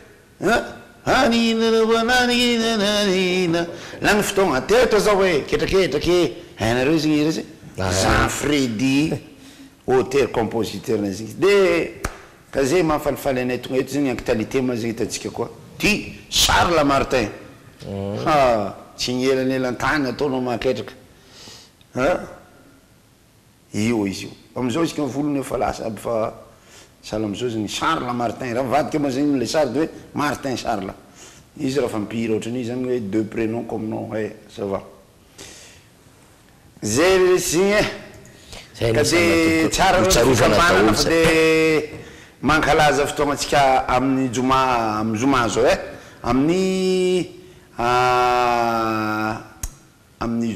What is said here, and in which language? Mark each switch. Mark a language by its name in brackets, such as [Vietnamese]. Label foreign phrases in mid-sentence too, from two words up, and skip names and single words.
[Malagasy] lany fotoagna tetra zao hoe ketraketraky hainareo zegny hira zegny Jean Freddy [French] auteur compositeur [Malagasy] na zegny de ka zay mahafalifaly anay tonga eto zegny actualité ma zegny hitantsika koa ty Charles Martin tsy gnelanelantany ataonao mahaketraka io izy io amizao isika volony efa lasa aby fa sala amizao zegny Charles Martin raha mivadika moa zegny le Charles de hoe Martin Charles izy raha fampiry ohatran'izy zany hoe [French] deux prénoms comme nom ça va [Malagasy] zay signy ka de tsara fampanana fa de mankalaza fotoagnatsika amin'ny Zoma zao amin'ny